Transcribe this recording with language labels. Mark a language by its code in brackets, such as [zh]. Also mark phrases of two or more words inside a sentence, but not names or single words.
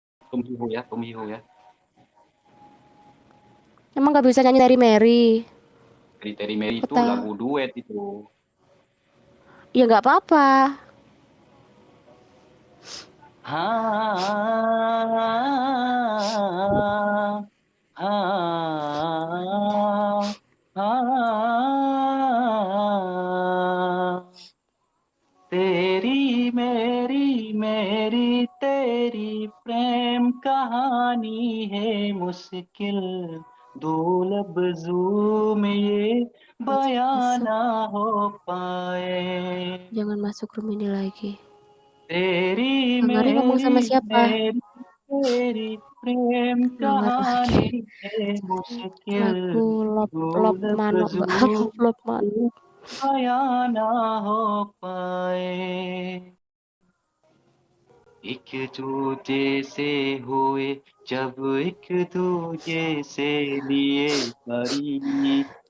[id] Tom Hiho ya. Emang nggak bisa nyanyi dari Mary? Kriteria Mary itu Kota. lagu duet itu. Ya nggak apa-apa. [hi] Ha, ha, ha, तेरी मेरी तेरी प्रेम कहानी है मुश्किल दो लफ्जों में ये बयां [id] Masuk. [hi] ना हो पाए [id] Jangan masuk room ini lagi. [hi] तेरी [id] Bang Ari ngomong sama siapa? [hi] मेरी तेरी प्रेम [id] Dengar [hi] कहानी [id] lagi. [hi] है मुश्किल [id] Lagu Lop [hi] दो [id] Lop Mano, [hi] लफ्जों [id] Lop Lop Mano. [hi] में बयां ना हो पाए एक दूजे से हुए जब एक दूजे से लिए परी